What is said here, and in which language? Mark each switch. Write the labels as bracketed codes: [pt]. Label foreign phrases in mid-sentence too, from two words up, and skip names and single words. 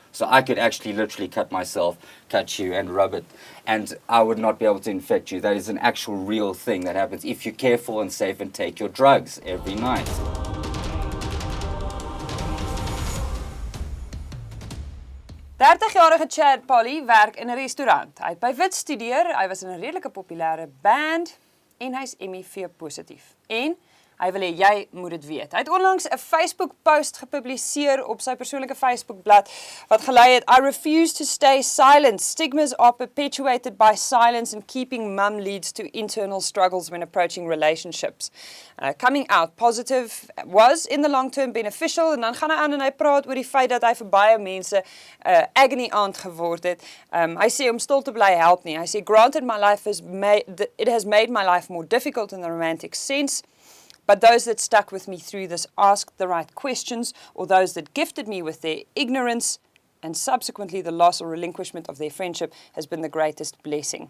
[en] So I could actually literally cut myself, cut you, and rub it, and I would not be able to infect you. That is an actual real thing that happens if you're careful and safe and take your drugs every night. [af] Jarige Chad Polly werk in 'n restaurant. Hy het by wit studeer, hy was in 'n redelike populêre band en hy's MIV positief. En hy wil hê jy moet dit weet. Hy het onlangs 'n Facebook post gepubliseer op sy persoonlike Facebookblad wat gelei het: [en] I refuse to stay silent. Stigmas are perpetuated by silence and keeping mum leads to internal struggles when approaching relationships. Coming out positive was in the long term beneficial, [af] en dan gaan hy aan en hy praat oor die feit dat hy vir baie mense [en] agony aunt [af] geword het. Hy sê om stil te bly help nie. Hy sê [en] granted it has made my life more difficult in the romantic sense. But those that stuck with me through this asked the right questions, or those that gifted me with their ignorance, and subsequently the loss or relinquishment of their friendship has been the greatest blessing.